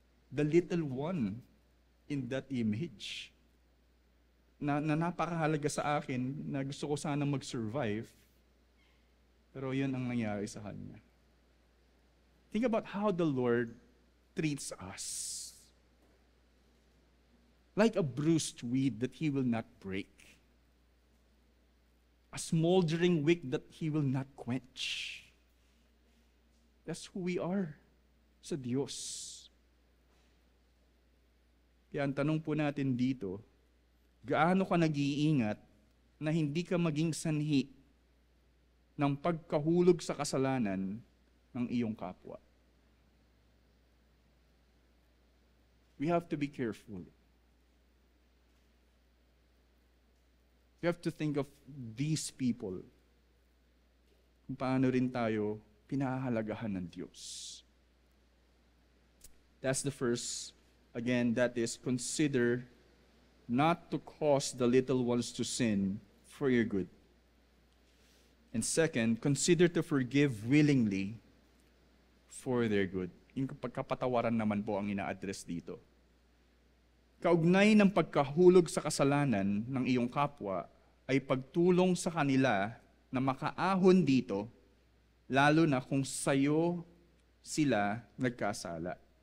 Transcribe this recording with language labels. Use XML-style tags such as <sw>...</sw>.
<en>The little one in that image</en> <tl>na napakahalaga sa akin, na gusto ko sana mag-survive, pero yun ang nangyari sa kanya.</tl> <en>Think about how the Lord treats us. Like a bruised reed that He will not break. A smoldering wick that He will not quench. That's who we are</en> <tl>sa Diyos. Kaya ang tanong po natin dito, gaano ka nag-iingat na hindi ka maging sanhi ng pagkahulog sa kasalanan ng iyong kapwa?</tl> <en>We have to be careful. We have to think of these people.</en> <tl>Kung paano rin tayo pinahahalagahan ng Diyos.</tl> <en>That's the first. Again, that is, consider not to cause the little ones to sin for your good. And second, consider to forgive willingly for their good.</en> <tl>Yung pagkapatawaran naman po ang ina-address dito. Kaugnay ng pagkahulog sa kasalanan ng iyong kapwa ay pagtulong sa kanila na makaahon dito, lalo na kung sayo sila nagkasala.</tl>